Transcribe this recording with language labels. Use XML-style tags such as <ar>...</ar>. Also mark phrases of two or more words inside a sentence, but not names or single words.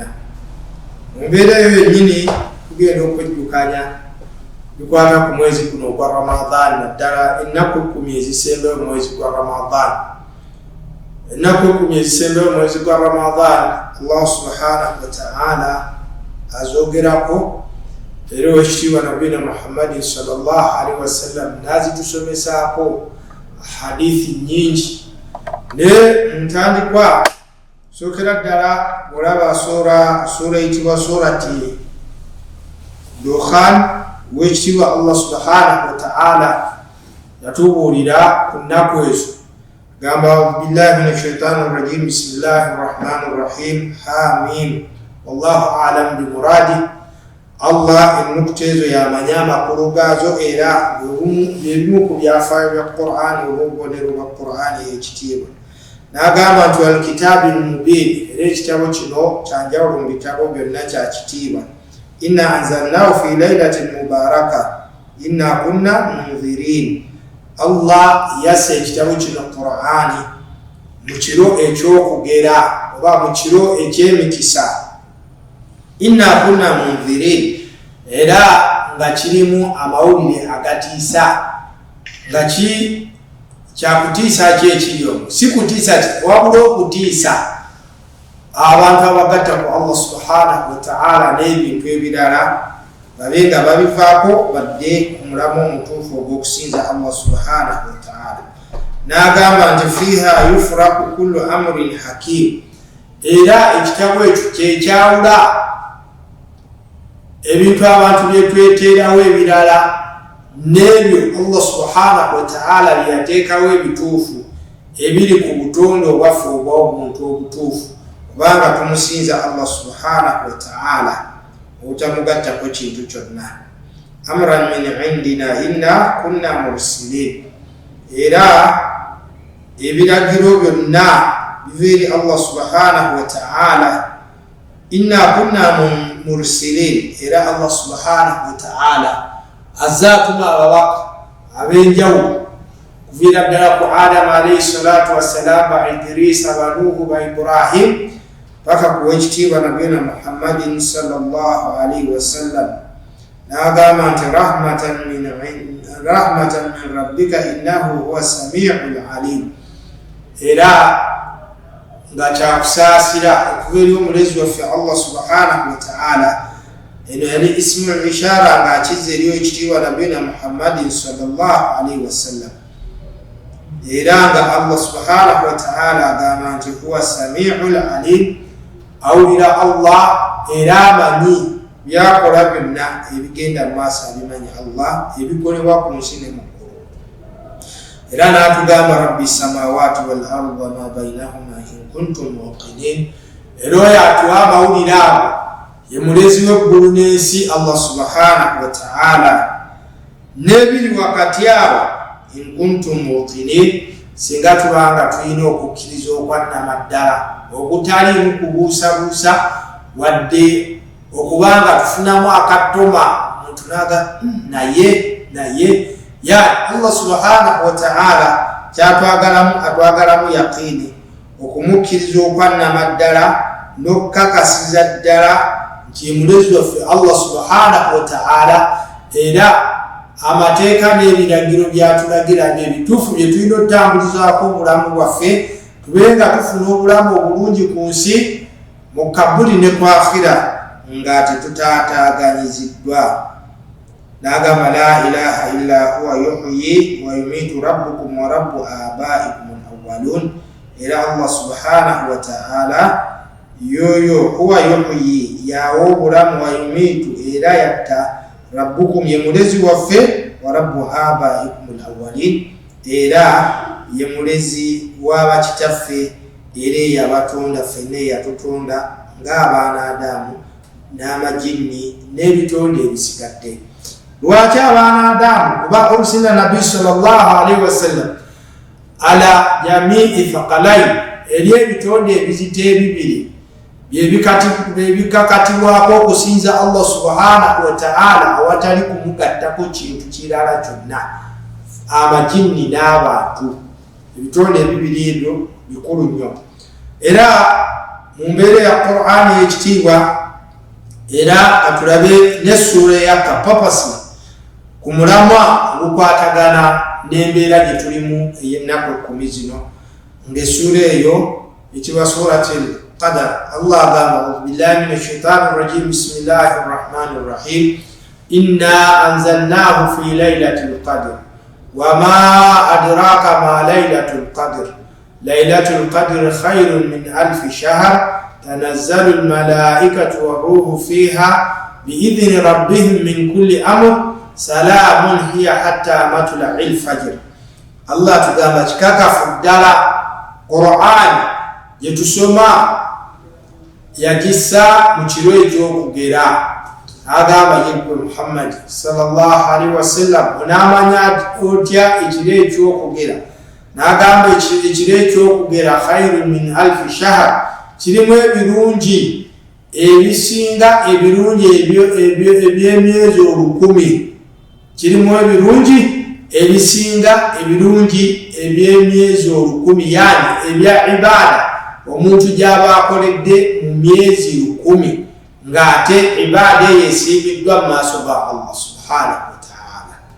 <lg>Mu mbeera eyo yennyini tugenda okwejjukanya bikwata ku mwezi guno gwa Ramadan, naddala ennaku 10 ezisembayo mwezi gwa Ramadan. Ennaku 10 ezisembayo mwezi gwa Ramadan</lg> <ar>الله سبحانه وتعالى</ar> <lg>azogerako, era owekitiibwa</lg> <ar>نبينا محمد صلى الله عليه وسلم</ar> <lg>nazitusomesaako hadithi nyingi. Ne ntandikwa sokera ddala olaba sura eyitibwa</lg> <ar>سورة دخان,</ar> <lg>wekitiibwa</lg> <ar>الله سبحانه وتعالى</ar> <lg>yatubuulira ku nnaku ezo.</lg> <ar>Gamba بالله من الشيطان الرجيم بسم الله الرحمن الرحيم حم والله أعلم بمراده.</ar> <lg>Allah ennukuta ezo yamanya amakulu gaazo, era ebimu ku byafaayo bya Qur'an, olw'obubonero bwa Qur'an ekitiibwa. N'agamba nti</lg> <ar>والكتاب المبين,</ar> <lg>era ekitabo kino kyanjawulo mu bitabo byonna kya kitiibwa.</lg> <ar>إنا أنزلناه في ليلة مباركة إنا كنا منذرين.</ar> <lg>Allah yassa ekitabo kino Qur'ani mu kiro ekyokugera oba mu kiro eky'emikisa.</lg> <ar>إنا كنا منذرين,</ar> <lg>era nga kirimu amawulire agatiisa. Nga kyakutiisa ki ekiriyo? Si kutiisa wabula okutiisa abantu abagatta ku</lg> <ar>الله سبحانه وتعالى</ar> <lg>n'ebintu ebirala babe nga babivaako badde omulamu omutuufu ogw'okusinza</lg> <ar>الله سبحانه وتعالى.</ar> <lg>N'agamba nti</lg> <ar>فيها يفرق كل أمر حكيم,</ar> <lg>era ekitabo ekyo kyekyawula ebintu abantu byetweteerawo ebirala n'ebyo</lg> <ar>الله سبحانه وتعالى</ar> <lg>byeyateekawo ebituufu ebiri ku butonde obwaffe obw'omuntu obutuufu, kubanga tumusinza</lg> <ar>الله سبحانه وتعالى</ar> <lg>obutamugattako kintu kyonna.</lg> <ar>أمرا من عندنا إنا كنا مرسلين,</ar> <lg>era ebiragiro byonna biva eri</lg> <ar>الله سبحانه وتعالى. إنا كنا مرسلين,</ar> <lg>era</lg> <ar>الله سبحانه وتعالى</ar> <lg>azatuma ababaka ab'enjawulo kuviira ddala ku Adamu</lg> <ar>عليه الصلاة والسلام,</ar> <lg>ba Idrisa, ba Nuhu, ba Ibrahim, paka ku wekitiibwa</lg> <ar>نبينا محمد صلى الله عليه وسلم.</ar> <lg>N'agamba nti</lg> <ar>رحمة من ربك إنه هو السميع العليم,</ar> <lg>era nga kyakusaasira okuva eri omulezi waffe</lg> <ar>الله سبحانه وتعالى.</ar> <lg>Eno yali</lg> <ar>اسم الإشارة</ar> <lg>nga akiza eri ekitiibwa</lg> <ar>نبينا محمد صلى الله عليه وسلم,</ar> <lg>era nga</lg> <ar>الله سبحانه وتعالى</ar> <lg>agamba nti</lg> <ar>هو السميع العليم,</ar> <lg>awulira Allah era amanyi byakola byonna, ebigenda mu maaso abimanya Allah, ebikolebwa ku nsi ne mu ggulu. Era n'atugamba</lg> <ar>رب السماوات والأرض وما بينهما إن كنتم موقنين,</ar> <lg>era oyo atuwa amawulire ago ye mulezi w'eggulu n'ensi</lg> <ar>الله سبحانه وتعالى,</ar> <lg>n'ebiri wakati awo</lg> <ar>إن كنتم موقنين,</ar> <lg>singa tubanga tulina okukkiriza okwannamaddala okutaliimu kubuusabuusa wadde okubanga tufunamu akattoma muntu naga naye ya</lg> <ar>الله سبحانه وتعالى</ar> <lg>atwagalamu yaqini, okumukkiriza okwannamaddala n'okukakasiza ddala nti mulezi waffe</lg> <ar>الله سبحانه وتعالى,</ar> <lg>era amateeka n'ebiragiro byatulagira n'ebituufu bye tulina okutambulizaako obulamu bwaffe, tubenga tufuna obulamu obulungi ku nsi, mu kabuli ne ku akhira nga tetutaataaganyiziddwa.</lg> <ar>N'agamba لا إله إلا هو يحيي ويميت ربكم ورب آبائكم</ar> <lg>al-awwalun, era</lg> <ar>الله سبحانه وتعالى</ar> <lg>yoyo</lg> <ar>هو يحيي,</ar> <lg>yawa obulamu,</lg> <ar>ويميت,</ar> <lg>era yatta, rabbukum ye mulezi waffe,</lg> <ar>ورب آبائكم الأولين,</ar> <lg>era ye mulezi w'abakitaffe, era yabatonda ffenna yatutonda ng'abaana Adamu n'amajinni n'ebitonde ebisigadde. lwaki abaana Adamu kuba</lg> <ar>أرسل النبي صلى الله عليه وسلم على جميع الثقلين</ar> <lg>eri ebitonde ebizito ebibiri byebikakatibwako okusinza</lg> <ar>الله سبحانه وتعالى</ar> <lg>awatali kumugattako kintu kirala kyonna, amajinni n'abantu. Ebitonde ebibiri ebyo bikulu nnyo era mu mbeera ya Qur'ani ekitiibwa. Era katulabe n'essuula ya kapapasi ku mulamwa ogukwatagana n'embeera gye tulimu ey'ennaku 10 zino, ng'essuula eyo ekibwa</lg> <ar>سورة القدر. Allah agamba أعوذ بالله من الشيطان الرجيم بسم الله الرحمن الرحيم إنا أنزلناه في ليلة القدر وما أدراك ما ليلة القدر ليلة القدر خير من ألف شهر تنزل الملائكة والروح فيها بإذن ربهم من كل أمر سلام هي حتى مطلع الفجر.</ar> <lg>Allah tugamba kikakafu ddala Qur'an gye tusoma yagissa mu kiro ekyokugera. Agamba yebwe Muhammad</lg> <ar>صلى الله عليه وسلم</ar> <lg>onamanya otya ekiro ekyokugera? N'agamba ekiro ekyokugera</lg> <ar>خير من ألف شهر,</ar> <lg>kirimu ebirungi ebisinga ebirungi ebyemyezi 1000. Kirimu ebirungi ebisinga ebirungi ebyemyezi 1000, yani ebya ibada omuntu gy'aba akoledde mu myezi 1000 ng'ate ibada eyo esiibiddwa mu maaso ga</lg> <ar>الله سبحانه وتعالى.</ar>